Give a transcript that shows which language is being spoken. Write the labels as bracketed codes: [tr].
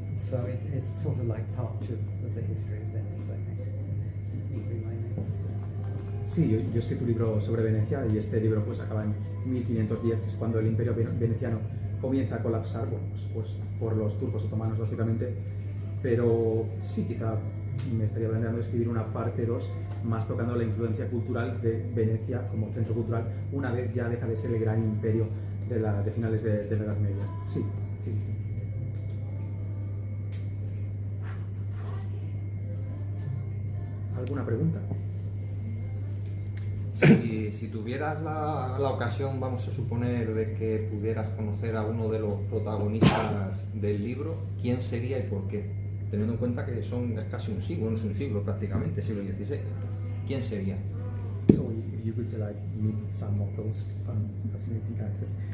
[en] So it's sort of like part two of the history of Venice, I think. Would be my next. [es] Sí, yo he escrito un libro sobre Venecia y este libro pues acaba en 1510, que es cuando el imperio veneciano comienza a colapsar, bueno, pues por los turcos otomanos básicamente, pero sí, quizá me estaría planteando escribir una parte 2 más tocando la influencia cultural de Venecia como centro cultural una vez ya deja de ser el gran imperio de finales de la Edad Media. Sí, sí, sí. ¿Alguna pregunta? Si tuvieras la ocasión, vamos a suponer, de que pudieras conocer a uno de los protagonistas del libro, ¿quién sería y por qué? Teniendo en cuenta que es casi un siglo, no es un siglo prácticamente, siglo XVI. ¿Quién sería? [en] So, you could like meet some of those fascinating characters.